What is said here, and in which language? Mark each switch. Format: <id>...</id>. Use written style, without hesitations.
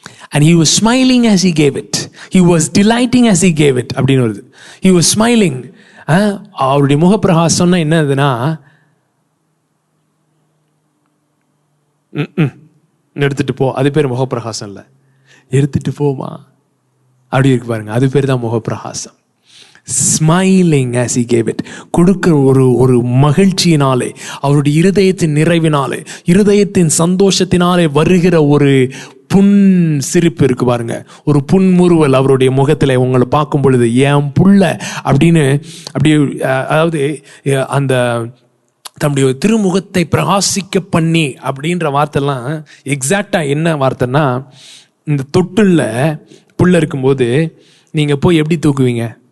<en>And he was smiling as he gave it. He was delighting as he gave it.</en> <ta>அப்படின்னு வருது.</ta> <en>He was smiling.</en> <ta>அவருடைய முகப்பிரகாசம்னா என்னதுன்னா, எடுத்துட்டு போ, அது பேர் முகப்பிரகாசம் இல்லை. எடுத்துட்டு போமா அப்படி இருக்கு பாருங்க, அது பேர் தான் முகப்பிரகாசம்.</ta> <en>Smiling as he gave it.</en> <ta>கொடுக்கிற ஒரு மகிழ்ச்சியினாலே, அவருடைய இருதயத்தின் நிறைவினாலே, இருதயத்தின் சந்தோஷத்தினாலே வருகிற ஒரு புன் சிரிப்பு இருக்கு பாருங்க, ஒரு புன்முறுவல் அவருடைய முகத்தில் உங்களை பார்க்கும் பொழுது, என் புள்ள அப்படின்னு அப்படி, அதாவது அந்த தம்முடைய திருமுகத்தை பிரகாசிக்க பண்ணி அப்படின்ற வார்த்தைலாம் எக்ஸாக்டா என்ன வார்த்தைன்னா, இந்த தொட்டுல புள்ள இருக்கும்போது நீங்க போய் எப்படி தூக்குவீங்க?</ta>